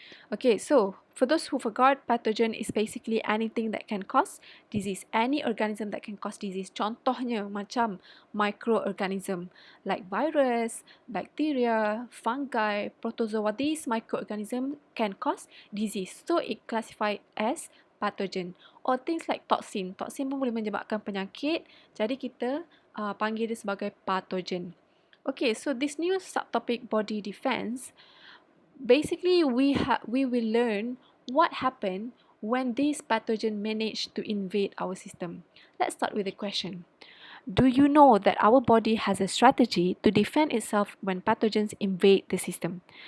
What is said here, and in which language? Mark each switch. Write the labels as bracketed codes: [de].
[en] Okay, so for those who forgot, pathogen is basically anything that can cause disease. Any organism that can cause disease. [ms] Contohnya macam [en] microorganism like virus, bacteria, fungi, protozoa. These microorganisms can cause disease. So it classified as pathogen. Or things like toxin. [ms] Toxin pun boleh menyebabkan penyakit. Jadi kita panggil dia sebagai pathogen. [en] Okay, so this new subtopic body defense, basically we will learn what happened when this pathogen managed to invade our system. Let's start with the question. Do you know that our body has a strategy to defend itself when pathogens invade the system?